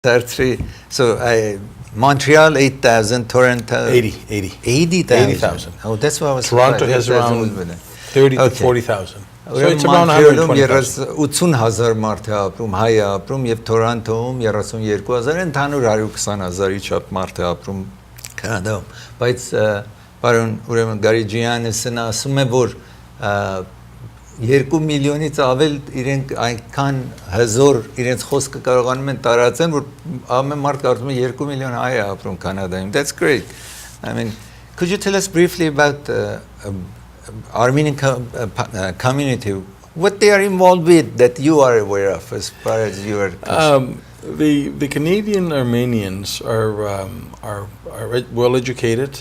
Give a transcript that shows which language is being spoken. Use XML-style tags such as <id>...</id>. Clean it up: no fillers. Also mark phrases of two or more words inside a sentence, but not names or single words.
<en>33. So Montreal 8,000, Toronto 80,000. Oh, that's what I was Toronto surprised. has 8,000 around was 30 to Okay. 40,000. So</en> <hy>Ուրեմն</hy> <en>it's around</en> <hy>Մոնտրեալում</hy> <en>120,000.</en> <hy>80,000 մարդ է ապրում, հայ է ապրում եւ Տորոնտոում 32,000, ընդհանուր 120,000-ի չափ մարդ է ապրում Կանադայում։ Բայց պարոն ուրեմն Գարիջյանն ասում է, որ 2 միլիոնից ավել իրենք այնքան հզոր իրենց խոսքը կարողանում են տարածեն, որ ամեն մարդ կարծում է 2 միլիոն հայ է ապրում Կանադայում։</hy> <en>That's great. I mean, could you tell us briefly about Armenian community, what they are involved with that you are aware of as far as you are concerned? The Canadian Armenians are well educated.</en>